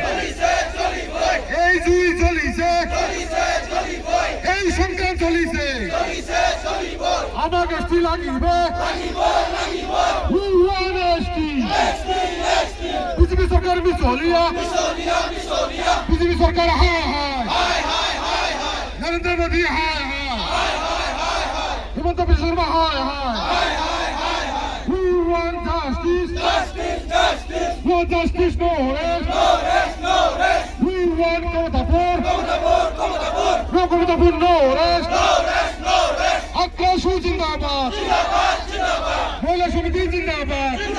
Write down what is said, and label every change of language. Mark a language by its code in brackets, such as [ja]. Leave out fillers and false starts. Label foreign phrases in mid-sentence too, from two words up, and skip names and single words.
[as] এই জুই চলিছে এই সংগ্রাম চলিছে আমার গোষ্ঠী লাগিব বিজেপি সরকার মিছলিয়া বিজেপি সরকার হায় হায় নরেন্দ্র মোদী হায় হায় হিমন্ত বিশ্ব শর্মা হায় হায় [en] We want justice. No justice, no rest. We want Komotapur. No Komotapur, no rest. [hi] Akashu Zindabad. Mola Samiti Zindabad.